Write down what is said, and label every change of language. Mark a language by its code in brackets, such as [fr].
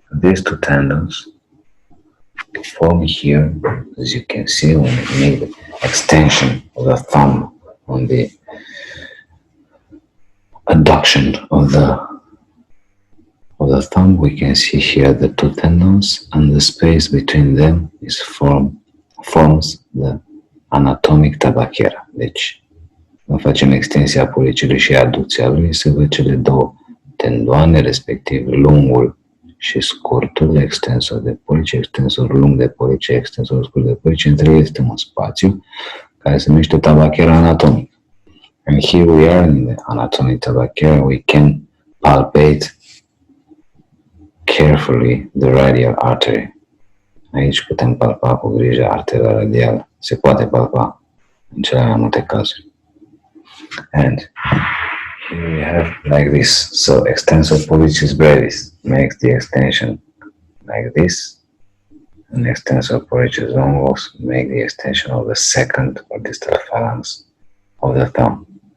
[en] These two tendons form here, as you can see, when we make the extension of the thumb on the adduction of the thumb, we can see here the two tendons, and the space between them is forms the anatomic tabachera. [ro] Deci, când facem extensia policului și aducția lui, se văd cele două tendoane, respectiv lungul și scurtul, extensor de police, extensor lung de police, extensor scurt de police. Între ele este un spațiu care se numește tabachera anatomică. [en] And here we are in the anatomic tabachera. We can palpate carefully the radial artery. [ro] Aici putem palpa cu grijă arteria radială. Se poate palpa în cele mai multe cazuri. [en] And here we have like this. So extensor pollicis brevis makes the extension like this, and extensor pollicis longus make the extension of the second or distal phalanx of the thumb.